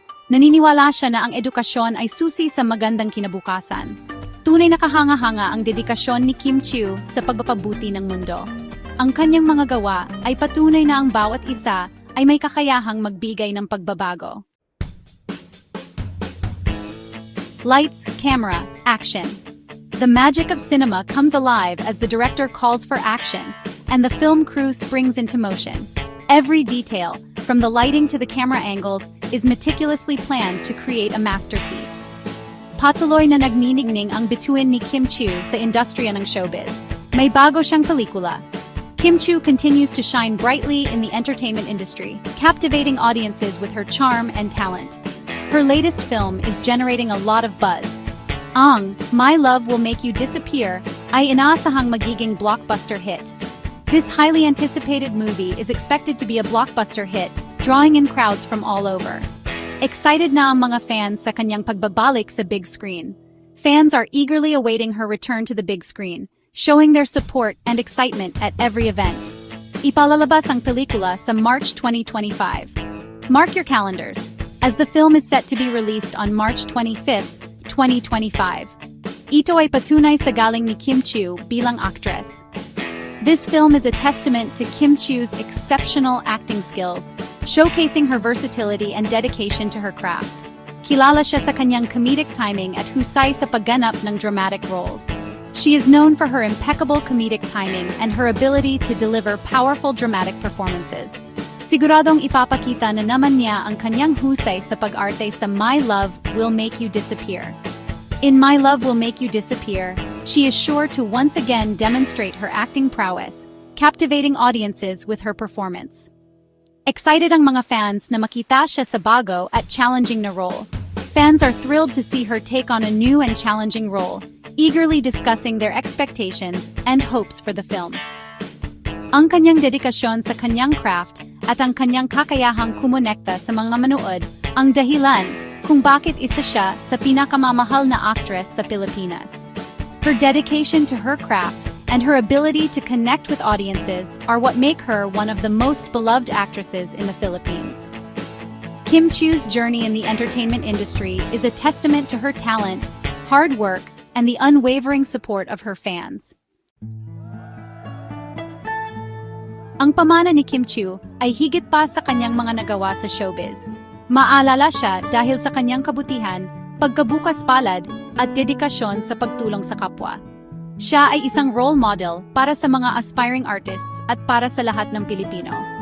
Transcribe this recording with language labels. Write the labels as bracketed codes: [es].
[tl] Naniniwala siya na ang edukasyon ay susi sa magandang kinabukasan. Tunay na kahanga-hanga ang dedikasyon ni Kim Chiu sa pagpapabuti ng mundo. Ang kanyang mga gawa ay patunay na ang bawat isa ay may kakayahang magbigay ng pagbabago. [en] Lights, camera, action. The magic of cinema comes alive as the director calls for action, and the film crew springs into motion. Every detail, from the lighting to the camera angles, is meticulously planned to create a masterpiece. [tl] Patuloy na nagniningning ang bituin ni Kim Chiu sa industriya ng showbiz. May bago siyang pelikula. [en] Kim Chiu continues to shine brightly in the entertainment industry, captivating audiences with her charm and talent. Her latest film is generating a lot of buzz. [tl] Ang My Love Will Make You Disappear ay inaasahang magiging blockbuster hit. [en] This highly anticipated movie is expected to be a blockbuster hit, drawing in crowds from all over. [tl] Excited na ang mga fans sa kanyang pagbabalik sa big screen. [en] Fans are eagerly awaiting her return to the big screen, showing their support and excitement at every event. [tl] Ipalalabas ang pelikula sa March 2025. [en] Mark your calendars, as the film is set to be released on March 25, 2025. [tl] Ito ay patunay sa galing ni Kim Chiu bilang actress. [en] This film is a testament to Kim Chiu's exceptional acting skills, showcasing her versatility and dedication to her craft. [tl] Kilala siya sa kanyang comedic timing at husay sa pagganap ng dramatic roles. [en] She is known for her impeccable comedic timing and her ability to deliver powerful dramatic performances. [tl] Siguradong ipapakita na naman niya ang kanyang husay sa pag-arte sa My Love Will Make You Disappear. [en] In My Love Will Make You Disappear, she is sure to once again demonstrate her acting prowess, captivating audiences with her performance. [tl] Excited ang mga fans na makita siya sa bago at challenging na role. [en] Fans are thrilled to see her take on a new and challenging role, eagerly discussing their expectations and hopes for the film. [tl] Ang kanyang dedikasyon sa kanyang craft at ang kanyang kakayahang kumonekta sa mga manood ang dahilan kung bakit isa siya sa pinakamamahal na actress sa Pilipinas. [en] Her dedication to her craft and her ability to connect with audiences are what make her one of the most beloved actresses in the Philippines. Kim Chiu's journey in the entertainment industry is a testament to her talent, hard work, and the unwavering support of her fans. [tl] Ang pamana ni Kim Chiu ay higit pa sa kanyang mga nagawa sa showbiz. Maalala siya dahil sa kanyang kabutihan, pagkabukas palad, at dedikasyon sa pagtulong sa kapwa. Siya ay isang role model para sa mga aspiring artists at para sa lahat ng Pilipino.